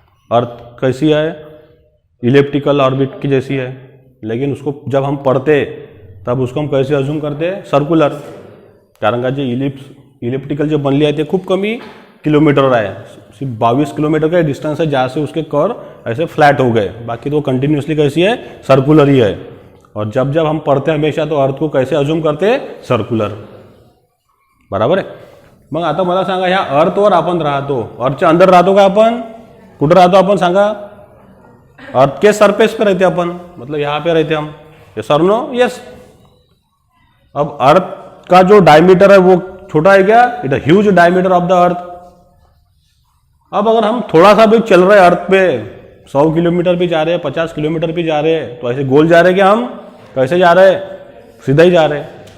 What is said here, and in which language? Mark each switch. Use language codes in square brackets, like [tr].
[hi] अर्थ कैसी है, elliptical orbit की जैसी है, लेकिन उसको जब हम पढ़ते तब उसको हम कैसे अज्यूम करते, सर्कुलर, [mr] कारण का जे इलिप्टिकल जे बनली आहे ते खूप कमी किलोमीटर आहे, [hi] सिर्फ 22 किलोमीटर का डिस्टेंस है जहाँ से उसके कर्व ऐसे फ्लैट हो गए, बाकी तो कंटिन्यूसली कैसी है, सर्कुलर ही है। और जब जब हम पढ़ते हमेशा तो अर्थ को कैसे अज्यूम करते, सर्कुलर, बराबर [mr] आहे। मग आता मला सांगा ह्या अर्थवर आपण राहतो, अर्थच्या अंदर राहतो का आपण, कुठं राहतो आपण सांगा, [hi] अर्थ के सरफेस पे रहते अपन, मतलब यहाँ पे रहते हम, [en] Yes और no, yes. [hi] अब अर्थ का जो डायमीटर है वो छोटा है क्या, [en] It a huge diameter of the earth. [hi] अब अगर हम थोड़ा सा भी चल रहे अर्थ पे, 100 किलोमीटर भी जा रहे हैं, 50 किलोमीटर भी जा रहे हैं, तो ऐसे गोल जा रहे हैं क्या हम, कैसे जा रहे हैं, सीधा ही जा रहे हैं।